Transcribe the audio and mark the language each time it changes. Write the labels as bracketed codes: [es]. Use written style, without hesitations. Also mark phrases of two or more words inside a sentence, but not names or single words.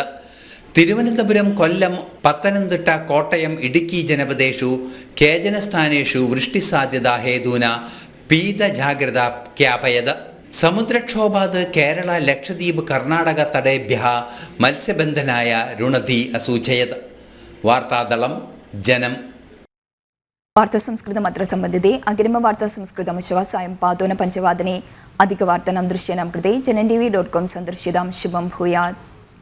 [sa] തിരുവനന്തപുരം, കൊല്ലം, പത്തനംതിട്ട, കോട്ടയം, ഇടുക്കി ജനപദേഷു കേചന സ്ഥാനേഷു വൃഷ്ടിസാധ്യത ഹേതുന പീത ജാഗ്രത ഖ്യാപയത്. സമുദ്രക്ഷോഭാത് കേരള, ലക്ഷദ്വീപ്, കർണാടക തടേഭ്യः മത്സ്യബന്ധനായ രുണധി അസൂചയത്. വാർത്താദളം ജനം. वार्तासंस्कृतम् अत्र सम्बन्धिते अग्रिमवार्तासंस्कृतमशः सायं पादोन 5:00 अधिकवार्तानां दृश्यानां कृते जनन्TV.com सन्दर्श्यतां शुभं भूयात्.